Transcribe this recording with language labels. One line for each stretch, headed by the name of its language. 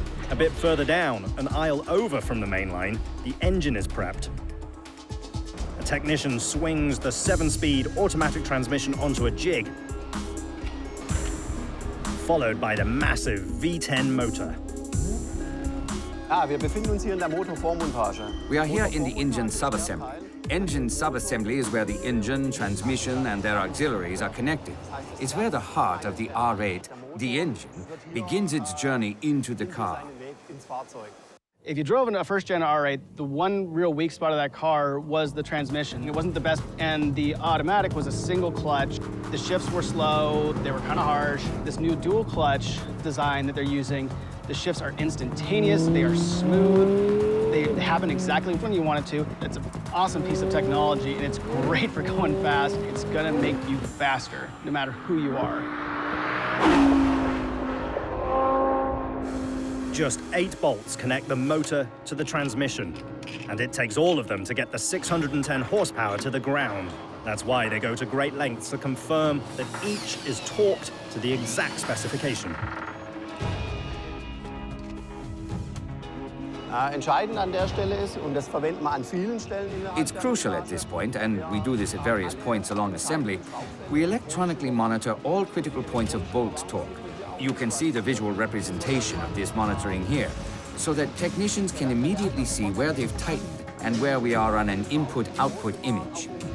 English: A bit further down, an aisle over from the main line, the engine is prepped. A technician swings the 7-speed automatic transmission onto a jig, followed by the massive V10 motor.
German: Wir befinden uns hier in der Motorvormontage.
English: We are here in the engine subassembly. Engine subassembly is where the engine, transmission, and their auxiliaries are connected. It's where the heart of the R8, the engine, begins its journey into the car. If you drove in a first-gen R8, the one real weak spot of that car was the transmission. It wasn't the best, and the automatic was a single clutch. The shifts were slow, they were kind of harsh. This new dual clutch design that they're using, the shifts are instantaneous, they are smooth, they happen exactly when you want it to. It's an awesome piece of technology, and it's great for going fast. It's gonna make you faster, no matter who you are. Just 8 bolts connect the motor to the transmission, and it takes all of them to get the 610 horsepower to the ground. That's why they go to great lengths to confirm that each is torqued to the exact specification.
German: Entscheidend an der Stelle ist, und das verwenden wir an vielen Stellen innerhalb
English: It's crucial at this point, and we do this at various points along assembly, we electronically monitor all critical points of bolt torque. You can see the visual representation of this monitoring here, so that technicians can immediately see where they've tightened and where we are on an input-output image.